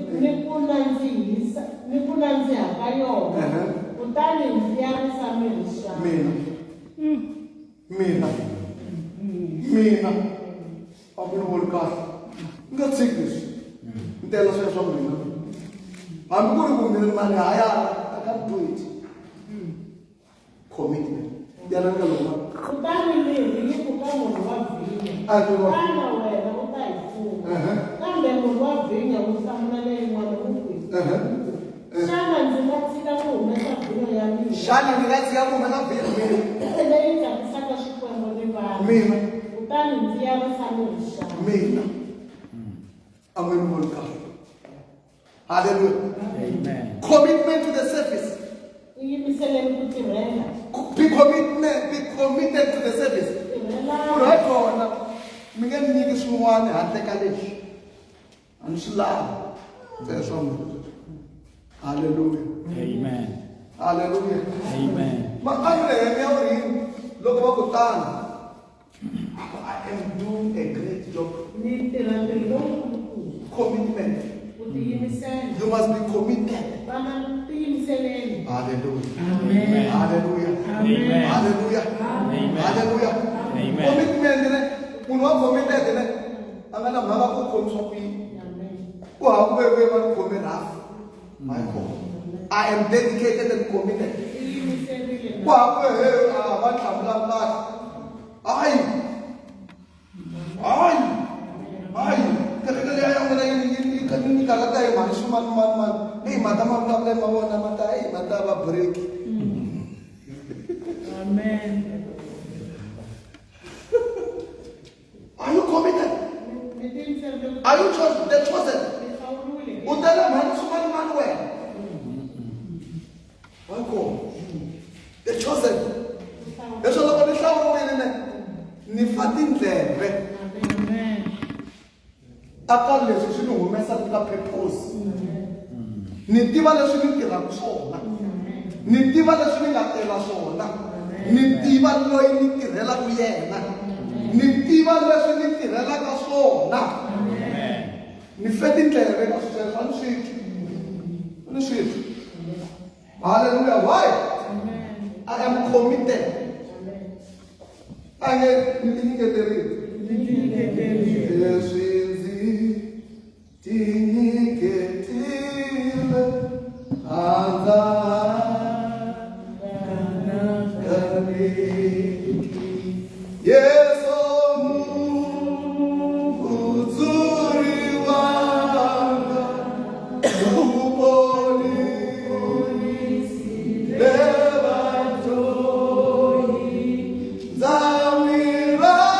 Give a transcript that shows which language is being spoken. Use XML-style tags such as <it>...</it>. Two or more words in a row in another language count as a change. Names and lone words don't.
<ts>ni ku nandziha ka yona. Kutani ndzi ya risa miri xana. mina a ku ni voni kahle nga tshiki leswi ni tela swilo swa mina hambi ku ri ku mina mali hayana</ts> <en>I can't do it.</en> <ts>Commitment yana nga loma Kutani miri yi ku ka murhi wa vinya. a ni vona Tana wena u ta hi pfuna. Kambe murhi wa vinya wu hlamula leyin'wana wu ku. Xana ndzi nga tshika ku humesa vinya ya mina. xana ni nga tshika ku humesa mina Leyi tsakisaka swikwembu ni vanhu. Kutani ndzi ya risa miri xana. a mi ni voni kahle. Hallelujah. Amen.</ts> <en>Commitment to the service.</en> <ts>U yimiseleni ku tirhela.</ts> <en>Be committed to the service.</en> <ts>Ku ri kona mi nge ni nyiki swin'wana handle ka leswi a ni swi lavi sweswo hallelujah Amen. hallelujah Amen. ma a ni lehe ya ri loko va ku tani</ts> <en>I am doing a great job.</en> <ts>Ni tirha ntirho lowukulu. Commitment. U tiyimisela.</ts> <en>You must be committed.</en> <ts>Vana tiyimiseleni. Hallelujah. Amen. Hallelujah. Amen. Hallelujah. Amen. Hallelujah. Amen. Commitment ne munhu wa committed ne a nga na mhaka ku khomiswa ku yini. Amen. Ku hava ku va ni khome rafu.</ts> <en>My God. I am dedicated and committed.</en> <ts>Tiyimiserile. Ku hava va tlhavula kahle. Hayi. Kereke leyi ya n'wina yi nyikaka ta hi mali swin'wana. Hey, mata ma vulavula ma vona mata va break. Amen.</ts> <en>Are you committed?</en> <ts>Ni tiyimiserile.</ts> <en>Are you the chosen?</en> <ts>Ni hlawuriwile. U tela mali swin'wana wena. Wako.</ts> <en>The chosen.</en> <ts>Leswo loko ni hlawuriwile ne ni fa tindleve. Amen. Aka leswi swi ni humesa ka purpose. Ni tiva leswi ni tirhaka swona. Ni tiva leswi ni nga tela swona. Ni tiva loyi ni tirhelaka yena. Ni tiva leswi ni tirhelaka swona. Ni fe tindleve ka sweswo a ni switwi. A ni switwi.</ts> <en>Hallelujah. Why? I am committed.</en> <ts>A nge ni tinyiketerile. Leswi ndzi tinyiketile handza Yesu uzuri wanga uponi levatoi zamira</ts>